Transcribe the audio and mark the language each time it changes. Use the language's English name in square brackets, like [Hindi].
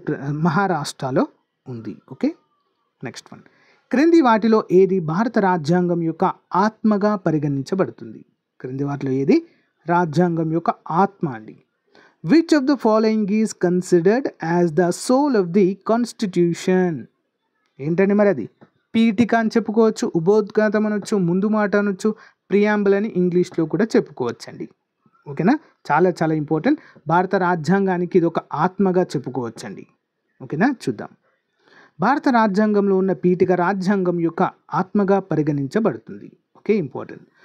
[Telugu] మహారాష్ట్రలో ఉంది. Okay, next one. క్రింది వాటిలో ఏది భారత రాజ్యాంగం యొక్క ఆత్మగా పరిగణించబడుతుంది? క్రింది వాటిలో ఏది రాజ్యాంగం యొక్క ఆత్మ అండి? [English] Which of the following is considered as the soul of the constitution? [Telugu] ఏంటండి మరి అది? పీఠిక అని చెప్పుకోవచ్చు, ఉపోద్ఘాతం అనొచ్చు, ముందు మాట అనొచ్చు, ప్రియాంబుల్ అని ఇంగ్లీష్లో కూడా చెప్పుకోవచ్చండి. ఓకేనా, చాలా చాలా ఇంపార్టెంట్. భారత రాజ్యాంగానికి ఇది ఒక ఆత్మగా చెప్పుకోవచ్చండి. ఓకేనా, చూద్దాం. భారత రాజ్యాంగంలో ఉన్న పీఠిక రాజ్యాంగం యొక్క ఆత్మగా పరిగణించబడుతుంది. Okay, important.